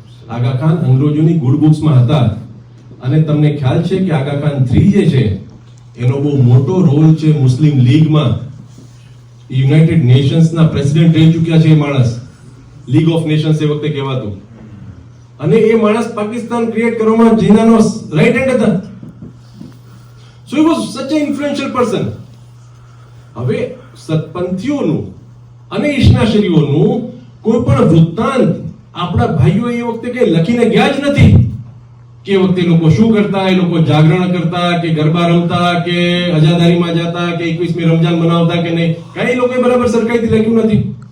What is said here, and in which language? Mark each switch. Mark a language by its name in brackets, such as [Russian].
[Gujarati] આગા Khan અંગ્રેજોની good બુક્સમાં હતા. અને તમને ખ્યાલ છે કે આગા ખાન 3 જે છે એનો બહુ મોટો રોલ છે મુસ્લિમ લીગમાં. યુનાઇટેડ નેશન્સના પ્રેસિડેન્ટ રહી ચૂક્યા છે એ માણસ. લીગ ઓફ નેશન્સ એ વખતે કહેવાતું. અને એ માણસ પાકિસ્તાન ક્રિએટ કરવામાં જીનાનો રાઈટ હેન્ડ હતા. [English] So he was such an influential person. [Gujarati] હવે સતપંથીઓનું અને ઈશ્નાશરીઓનું કોઈ પણ વૃત્તાંત આપણા ભાઈઓ એ વખતે કઈ લખીને ગયા જ નથી કે એ વખતે લોકો શું કરતા, એ લોકો જાગરણ કરતા કે ગરબા રમતા કે અજાદારીમાં જતા કે 21મી રમજાન મનાવતા કે નહીં, કઈ લોકોએ બરાબર સરખાઈથી લખ્યું નથી.